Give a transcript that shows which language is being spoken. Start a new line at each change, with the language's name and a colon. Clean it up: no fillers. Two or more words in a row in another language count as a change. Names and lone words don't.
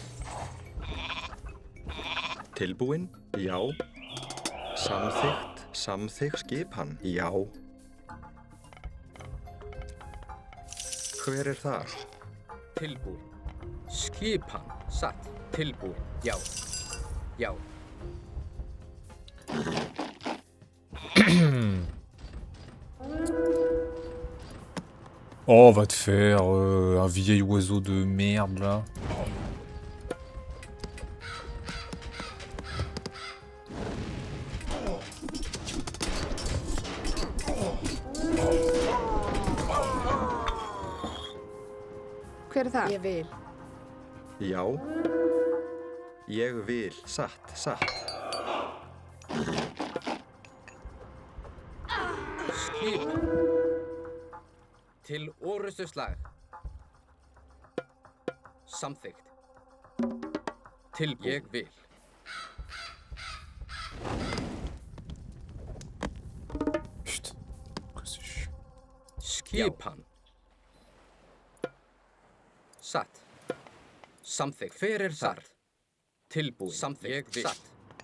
Icelandic: Tilbúin. Já. Samþykkt. Samþykkt. Skipan. Já. Hver er þar? Tilbúin. Skipan. Satt. Tilbúin. Já. Já.
French: Oh, va te faire un vieil oiseau de merde là.
Icelandic: Hver er það? Ég vil. Já. Ég vil. Satt. Satt. Skip. Til orustuslag. Samþykkt. Tilbúin. Ég vil.
French: Putain. Que c'est chiant.
Icelandic: Skipan. Satt. Samþykkt. Hver er þar? Tilbúin. Samþykkt. Ég vil. Satt.